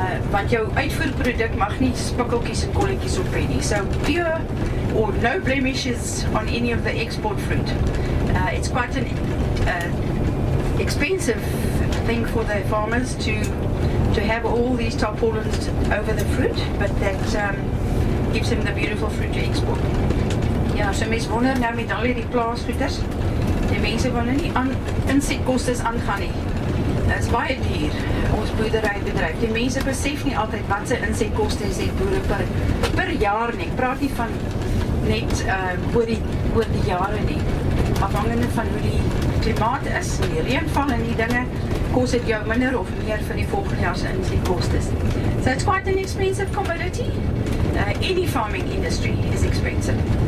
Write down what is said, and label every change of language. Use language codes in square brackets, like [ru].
[af] Want jou uitvoerproduk mag nie spikkeltjies en kolletjies op hê nie. [en] So pure or no blemishes on any of the export fruit. It's quite an expensive thing for the farmers to have all these tarpaulins over the fruit, but that gives them the beautiful fruit to export. [af] Ja, so mense wonder nou met al die plaasgoeders, die mense wil nie aan insetkostes aangaan nie. Dit is baie duur, ons boerderybedryf. Die mense besef nie altyd wat se insetkostes het boere per jaar nie. Ek praat nie van net oor die jare nie. Afhangende van hoe die klimaat is, die reënval en die dinge, kos dit jou minder of meer vir die volgende jaar se insetkostes. [en] So it's quite an expensive commodity. Any farming industry is expensive.